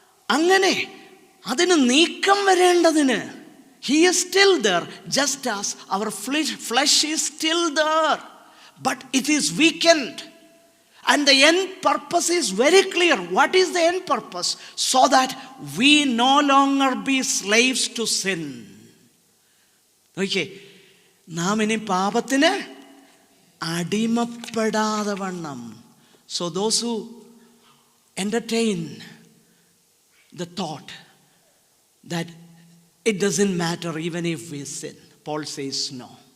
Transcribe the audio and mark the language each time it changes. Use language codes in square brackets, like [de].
[ml] അങ്ങനെ അതിന് നീക്കം വരേണ്ടതിന് [en] he is still there, just as our flesh is still there, but it is weakened. And the end purpose is very clear. What is the end purpose? So that we no longer be slaves to sin. [ml] Okay, നാം ഇനി പാപത്തിന് അടിമപ്പെടാതെ വണ്ണം. [en] So those who entertain the thought that it doesn't matter even if we sin, Paul says no.